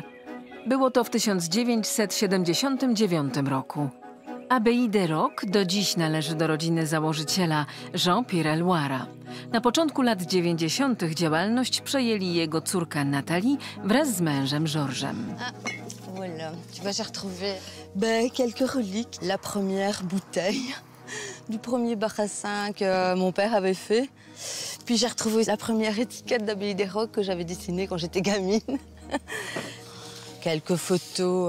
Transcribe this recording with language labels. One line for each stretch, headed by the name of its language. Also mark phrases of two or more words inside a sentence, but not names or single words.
Polish: Było to w 1979 roku. Abbaye des Rocs do dziś należy do rodziny założyciela Jean-Pierre Eluara. Na początku lat 90. działalność przejęli jego córka Nathalie wraz z mężem Georgesem.
French: Voilà, tu vois, j'ai retrouvé quelques reliques. La première bouteille du premier barassin que mon père avait fait. Puis j'ai retrouvé la première étiquette d'Abbaye des Rocs que j'avais dessinée quand j'étais gamine. Quelques photos.